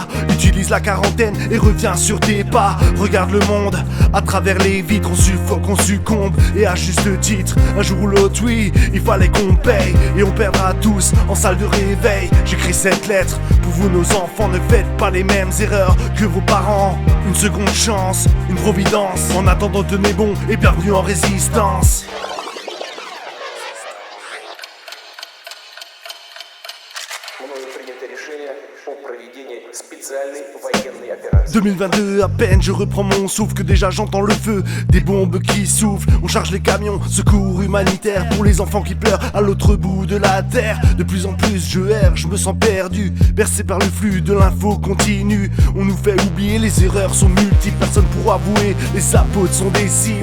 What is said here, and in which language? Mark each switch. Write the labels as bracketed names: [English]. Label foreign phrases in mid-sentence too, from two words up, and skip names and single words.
[French] Utilise la quarantaine et reviens sur tes pas. Regarde le monde à travers les vitres, on suffoque, on succombe, et à juste titre. Un jour ou l'autre, oui, il fallait qu'on paye, et on perdra tous en salle de réveil. J'écris cette lettre pour vous, nos enfants, ne faites pas les mêmes erreurs que vos parents. Une seconde chance, une providence. En attendant, tenez bon et bienvenue en résistance. [Russian] Мною принято решение о проведении специальной военной операции. [French] 2022, à peine je reprends mon souffle que déjà j'entends le feu, des bombes qui soufflent. On charge les camions, secours humanitaire pour les enfants qui pleurent à l'autre bout de la terre. De plus en plus je erre, je me sens perdu, bercé par le flux de l'info continue. On nous fait oublier, les erreurs sont multiples, personne pour avouer, les apôtres sont des cibles.